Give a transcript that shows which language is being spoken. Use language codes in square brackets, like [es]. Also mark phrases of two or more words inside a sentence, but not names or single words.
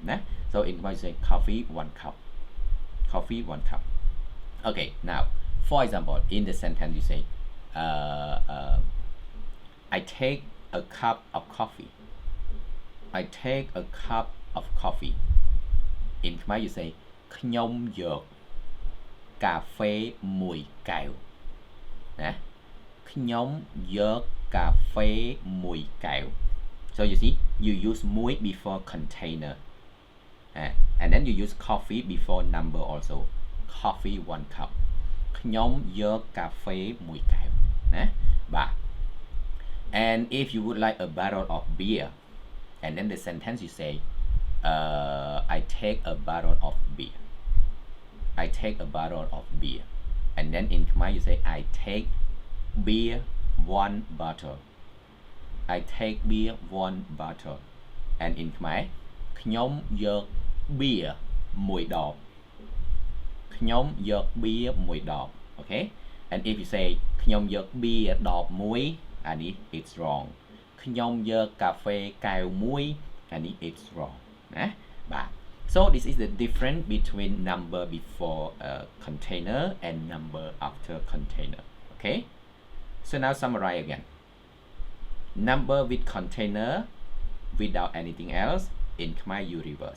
[en] So in Khmer you say coffee, one cup. Coffee, one cup. Okay, now, for example, in the sentence you say, I take a cup of coffee. I take a cup of coffee. In Khmer you say [km] ខ្ញុំយកកាហ្វេមួយកែវណាខ្ញុំយកកាហ្វេមួយកែវ [en] so you see you use មួយ before container and then you use coffee before number also coffee one cup [km] ខ្ញុំយកកាហ្វេមួយកែវណាបាទ [en] and if you would like a bottle of beer and then the sentence you say I take a bottle of beer. I take a bottle of beer. And then in Khmer you say I take beer one bottle. I take beer one bottle. And in Khmer [km] ខ្ញុំយក beer មួយដប ខ្ញុំយក beer មួយដប Okay? [en] And if you say [km] ខ្ញុំយក beer ដបមួយ [en] and it's wrong. [km] ខ្ញុំយកកាហ្វេកែវមួយ [en] and it's wrong. So this is the difference between number before container and number after container. Okay, so now summarize again. Number with container without anything else, in Khmer you reverse.